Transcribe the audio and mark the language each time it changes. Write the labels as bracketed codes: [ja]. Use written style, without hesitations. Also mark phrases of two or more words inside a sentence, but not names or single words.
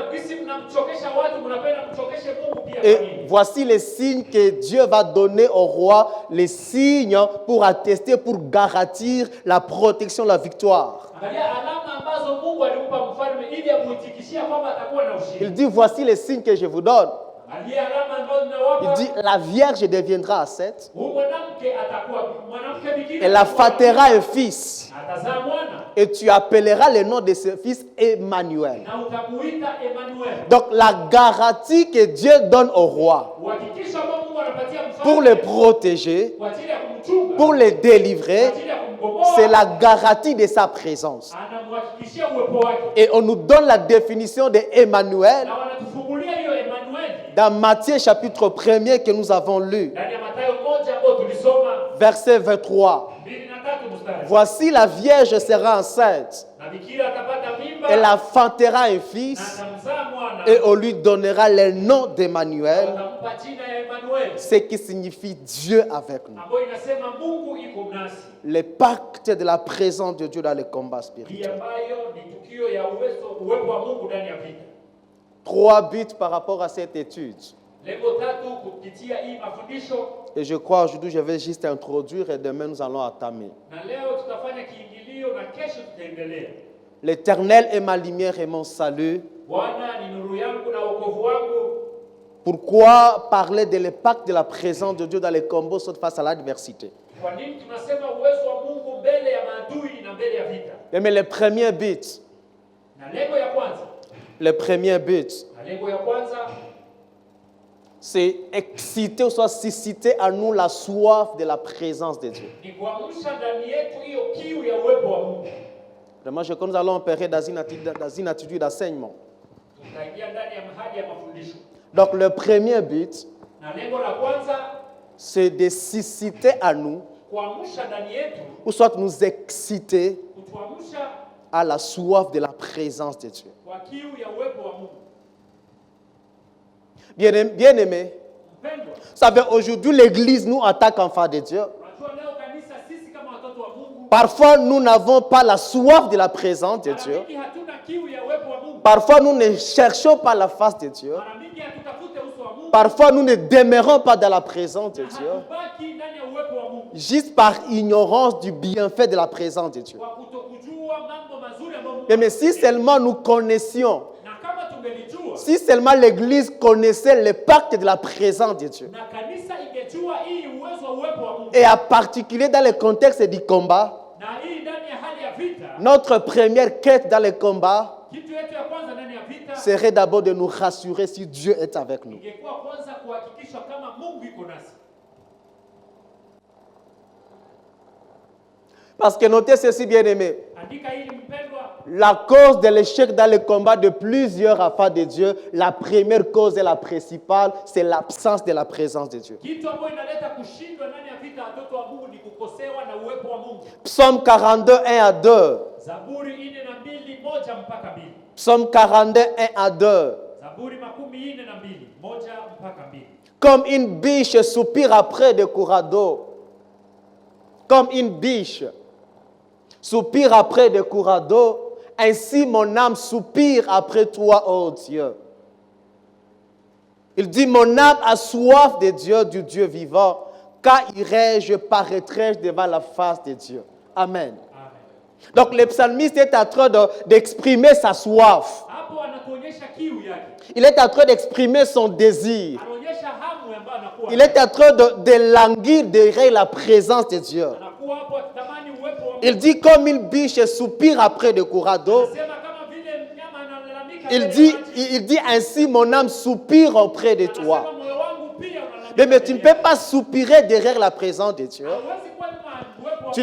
[fr] Et voici les signes que Dieu va donner au roi, les signes pour attester, pour garantir la protection, la victoire. Il dit, voici les signes que je vous donne. [sw] aliye alama ambayo [fr] Il [sw] ninawapa, [fr] dit, la Vierge deviendra enceinte, [sw] huyu mwanamke atakuwa mwanamke bikira, [fr] elle affantera un fils, [sw] atazaa mwana [fr] et tu appelleras le nom de ce fils Emmanuel. [sw] na utamuita Emmanuel. [fr] Donc la garantie que Dieu donne au roi [sw] Uhakikisho ambao Mungu anapatia [fr] pour [sw] mfalme [fr] le protéger, [sw] kwa ajili ya kumchunga, [fr] pour le [sw] kwa [fr] délivrer, [sw] ajili ya kumkomboa, [fr] c'est la garantie de sa présence. [sw] anamhakikishia uwepo wake. [fr] Et on nous donne la définition de Emmanuel [sw] Na wanatufungulia hiyo Emmanuel [fr] dans Matthieu chapitre 1er que nous avons lu, [sw] ndani ya Mathayo 1 ambayo tulisoma [fr] verset 23. [sw] 2:3 mstari. [fr] Voici la Vierge sera enceinte, [sw] Na bikira atapata mimba [fr] elle enfantera un [sw] na [fr] fils [sw] atamzaa mwana [fr] et on lui donnera le nom d'Emmanuel, [sw] atampa jina ya Emmanuel [fr] ce qui signifie Dieu avec nous. [sw] ambayo inasema Mungu iko nasi. [fr] Le pacte de la présence de Dieu dans le combat [sw] Hii [fr] spirituel. [sw] ambayo ni tukio ya uwepo wa Mungu ndani ya vita. [fr] 3 buts par rapport à cette étude. [sw] Lengo tatu kupitia hii mafundisho, [fr] Et je crois aujourd'hui, je vais juste introduire et demain nous allons entamer. [sw] na leo tutafanya kiingilio na kesho tutaendelea. [fr] L'Éternel est ma lumière et mon salut. [sw] Bwana ni nuru yangu na wokovu wangu. [fr] Pourquoi parler de l'impact de la présence de Dieu dans les combats face à l'adversité? [sw] Kwa nini tunasema uwezo wa Mungu mbele ya maadui na mbele ya vita? [fr] Mais le premier but, [sw] Na lengo ya kwanza, [fr] c'est exciter ou soit susciter à nous la soif de la présence de Dieu. [sw] ni kuamsha ndani yetu hiyo kiu ya uwepo wa Mungu. [fr] Vraiment, je crois que nous allons opérer dans une attitude d'enseignement. [sw] Tutaingia ndani ya mahali ya mafundisho. [fr] Donc le premier but, [sw] Na lengo la kwanza, [fr] c'est de susciter à nous, [sw] kuamsha ndani yetu, [fr] ou soit nous exciter [sw] kutuamsha [fr] à la soif de la présence de Dieu. [sw] kwa kiu ya uwepo wa Mungu. [fr] Bien-aimés, [sw] Mpendwa, [fr] vous savez, aujourd'hui, l'Église nous attaque enfants de Dieu. [sw] unajua leo kanisa sisi kama watoto wa Mungu, [fr] Parfois, nous n'avons pas la soif de la présence de [sw] mara [fr] Dieu. [sw] mingi hatuna kiu ya uwepo wa Mungu. [fr] Parfois, nous ne cherchons pas la face de Dieu. [sw] Mara mingi hatutafute uso wa Mungu. [fr] Parfois, nous ne demeurons pas dans la présence de Dieu, [sw] Hatubaki ndani ya uwepo wa Mungu [fr] juste par ignorance du bienfait de la présence de Dieu. [sw] kwa kutokujua mambo mazuri ambayo Mungu [fr] Mais si seulement nous connaissions, [sw] na kama tungelijua [fr] si seulement l'Église connaissait le pacte de la présence de Dieu, [sw] na kanisa ingejua hii uwezo wa uwepo wa Mungu, [fr] et en particulier dans le contexte du combat, [sw] na hii ndani ya hali ya vita, [fr] notre première quête dans le combat [sw] kitu yetu ya kwanza ndani ya vita [fr] serait d'abord de nous rassurer si Dieu est avec nous. [sw] ingekuwa kwanza kuhakikisha kama Mungu iko nasi. [fr] Parce que notez ceci, bien-aimés, [sw] Andika hili mpendwa, [fr] la cause de l'échec dans le combat de plusieurs enfants de Dieu, la première cause et la principale, c'est l'absence de la présence de Dieu. [sw] kitu ambayo inaleta kushindwa ndani ya vita watoto wa Mungu ni kukosewa na uwepo wa Mungu. [fr] Psaume 42, 1 à 2. [sw] Zaburi 4:2, 1 mpaka 2. [fr] Psaume 42, 1 à 2. [sw] Zaburi 42, 1 mpaka 2. [fr] Comme une biche soupire après des courants d'eau. Comme une biche soupire après des courants d'eau, ainsi mon âme soupire après toi, ô Dieu. Il dit, mon âme a soif de Dieu, du Dieu vivant. Quand irai-je, paraîtrai-je devant la face de Dieu. Amen. Amen. Donc le psalmiste est en train d'exprimer sa soif. [sw] Hapo anatuonyesha kiu yake. [fr] Il est en train d'exprimer son désir. [sw] Anaonyesha hamu ambayo anakuwa. [fr] Il est en train de languir derrière la présence de Dieu. [sw] Anakuwa hapo akitamani uwepo wa Mungu. [fr] Il dit comme une biche soupire après des courants d'eau. [sw] Anasema kama vile mnyama analalamika. [fr] Il dit ainsi mon âme soupire auprès de toi. [sw] Anasema moyo wangu pia unalalamika. [fr] Mais tu ne peux pas soupirer derrière la présence de Dieu. [sw] Hauwezi kuwa nyuma uwepo wa